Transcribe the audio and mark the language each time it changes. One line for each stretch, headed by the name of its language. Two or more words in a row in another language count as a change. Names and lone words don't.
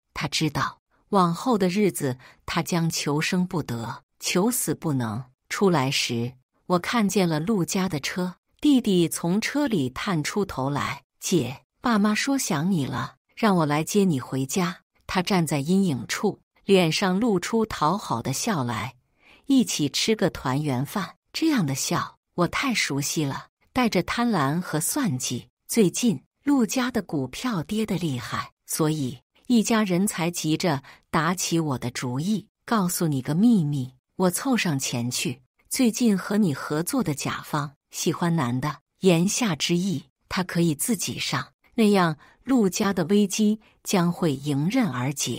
Chinese: 他知道往後的日子他將求生不得，求死不能。出來時，我看見了陸家的車， 弟弟從車裡探出頭來：“姐，爸媽說想你了，讓我來接你回家。” 他站在陰影處，臉上露出討好的笑來：“一起吃個團圓飯。” 這樣的笑我太熟悉了，帶着貪婪和算計。最近陸家的股票跌得厲害，所以一家人才急着打起我的主意。告訴你個秘密，我湊上前去，最近和你合作的甲方喜歡男的，言下之意，他可以自己上，那樣陸家的危機將會迎刃而解。